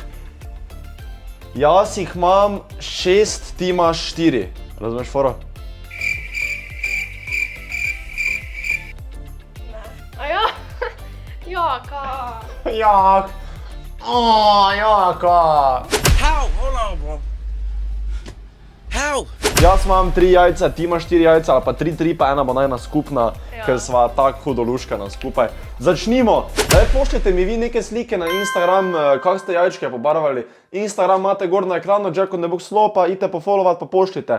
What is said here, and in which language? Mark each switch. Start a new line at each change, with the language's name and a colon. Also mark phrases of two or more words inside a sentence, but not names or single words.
Slovenian: Jaz jih imam 6, ti imaš 4. Razumeš, foro? A ja? Jaka! Jak! Jaka!
English: How? Hold on, bro. How?
Slovenian: Jaz imam 3 jajca, ti imaš 4 jajca, ali pa 3, pa ena bo najna skupna, Ja. ker sva tako hudoluškana skupaj. Začnimo! Daj, pošljite mi vi neke slike na Instagram, kak ste jajčke pobarvali. Instagram imate gor na ekranu, Jacko ne bo slow, pa idite pofollowat, pa pošljite.